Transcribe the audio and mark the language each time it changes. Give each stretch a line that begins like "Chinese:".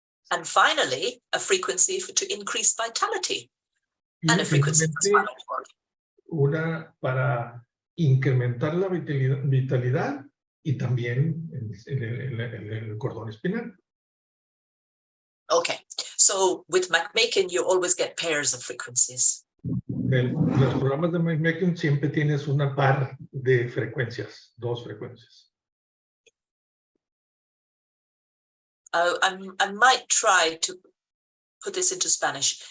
English: And finally, a frequency to increase vitality and a frequency for spinal cord.
Spanish: Una para incrementar la vitalidad y también en el cordón espinal.
English: Okay, so with MagHealy, you always get pairs of frequencies.
Spanish: Los programas de MagHealy siempre tienes una par de frecuencias, dos frecuencias.
English: I might try to put this into Spanish.